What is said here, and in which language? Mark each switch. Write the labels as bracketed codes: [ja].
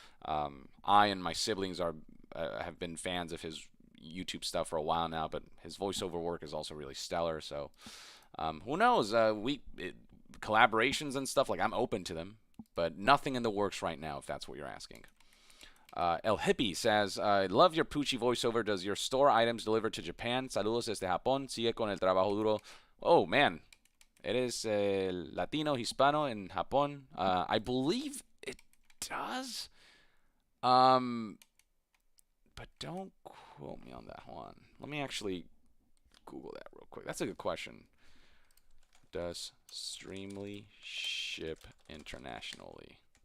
[en] I and my siblings are have been fans of his YouTube stuff for a while now, but his voiceover work is also really stellar. So who knows? Collaborations and stuff, like, I'm open to them, but nothing in the works right now, if that's what you're asking. El Hippie says, I love your Pucci voiceover. Does your store items deliver to Japan? [es] Saludos desde Japón. Sigue con el trabajo duro. [en] Oh, man. [es] Eres Latino, Hispano in Japón. [en] I believe it does. But don't quote me on that one. Let me actually Google that real quick. That's a good question. Does Streamly ship internationally?